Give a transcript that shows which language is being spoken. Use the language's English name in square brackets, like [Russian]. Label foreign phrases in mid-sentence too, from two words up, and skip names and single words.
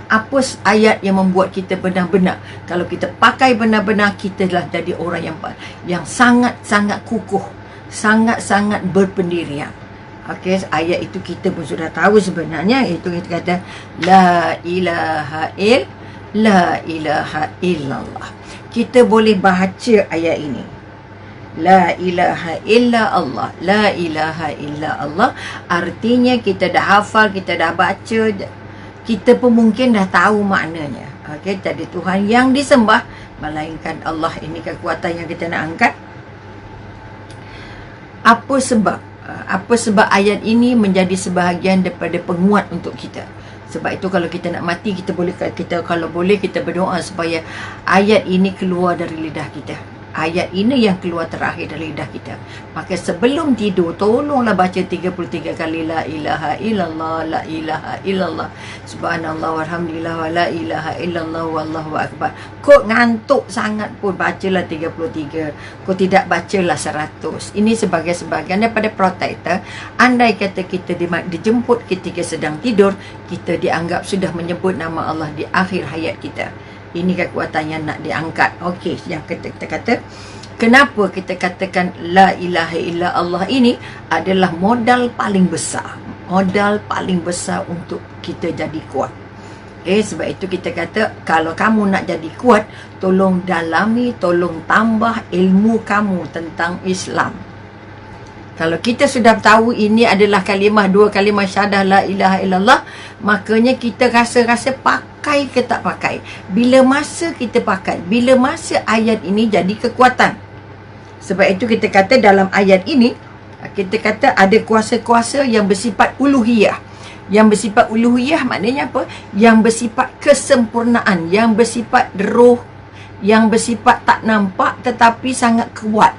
[Malay] Apa ayat yang membuat kita benar-benar, kalau kita pakai benar-benar, kita telah jadi orang yang sangat-sangat kukuh, sangat-sangat berpendirian. Okey, ayat itu kita pun sudah tahu sebenarnya. Itu kita kata [Arabic] لا إله إلا الله. [Malay] Kita boleh baca ayat ini, [Arabic] لا إله إلا الله، لا إله إلا الله. [Malay] Artinya kita dah hafal, kita dah baca, kita pun mungkin dah tahu maknanya. Okey, tak ada Tuhan yang disembah melainkan Allah. Ini kekuatan yang kita nak angkat. Apa sebab ayat ini menjadi sebahagian daripada penguat untuk kita? Sebab itu kalau kita nak mati, kita berdoa supaya ayat ini keluar dari lidah kita. Ayat ini yang keluar terakhir dari lidah kita. Maka sebelum tidur, tolonglah baca 33 kali [Arabic] لا إله إلا الله، لا إله إلا الله، سبحان الله والحمد لله ولا إله إلا الله والله أكبر. [Malay] Kau ngantuk sangat pun bacalah 33. Kau tidak bacalah 100. Ini sebagai sebahagian daripada protektor. Andai kata kita dijemput ketika sedang tidur, kita dianggap sudah menyebut nama Allah di akhir hayat kita. Ini kekuatan yang nak diangkat. Okey, yang kita kata, kenapa kita katakan [Arabic] لا إله إلا الله [Malay] ini adalah modal paling besar. Modal paling besar untuk kita jadi kuat. Sebab itu kita kata, kalau kamu nak jadi kuat, tolong dalami, tolong tambah ilmu kamu tentang Islam. Kalau kita sudah tahu ini adalah dua kalimah syahadah [Arabic] لا إله إلا الله, [Malay] makanya kita rasa-rasa pakai ke tak pakai. Bila masa kita pakai, bila masa ayat ini jadi kekuatan. Sebab itu kita kata dalam ayat ini, kita kata ada kuasa-kuasa yang bersifat uluhiyah. Yang bersifat uluhiyah maknanya apa? Yang bersifat kesempurnaan, yang bersifat roh, yang bersifat tak nampak tetapi sangat kuat.